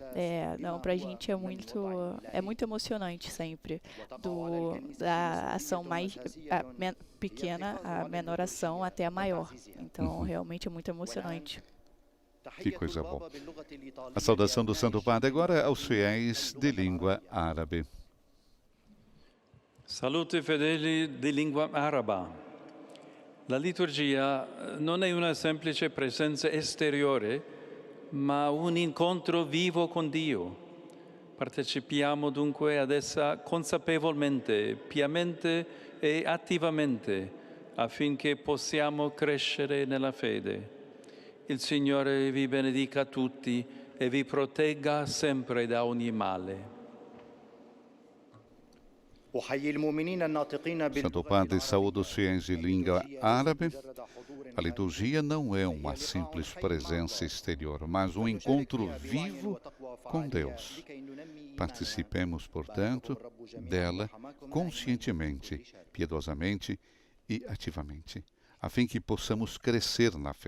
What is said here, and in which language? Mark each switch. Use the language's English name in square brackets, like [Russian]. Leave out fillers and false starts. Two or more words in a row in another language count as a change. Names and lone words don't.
[Portuguese] Para a gente é muito emocionante sempre. Da ação mais pequena, a menor ação, até a maior. Então, realmente é muito emocionante. Que coisa boa. A saudação do Santo Padre agora aos fiéis de língua árabe. [Italian] Salute fedeli di lingua araba. La liturgia non è una semplice presenza esteriore, ma un incontro vivo con Dio. Partecipiamo dunque ad essa consapevolmente, piamente e attivamente, affinché possiamo crescere nella fede. Il Signore vi benedica tutti e vi protegga sempre da ogni male. [Portuguese] Santo Padre, saúde os fiéis de língua árabe. A liturgia não é uma simples presença exterior, mas um encontro vivo com Deus. Participemos, portanto, dela conscientemente, piedosamente e ativamente, a fim que possamos crescer na fé.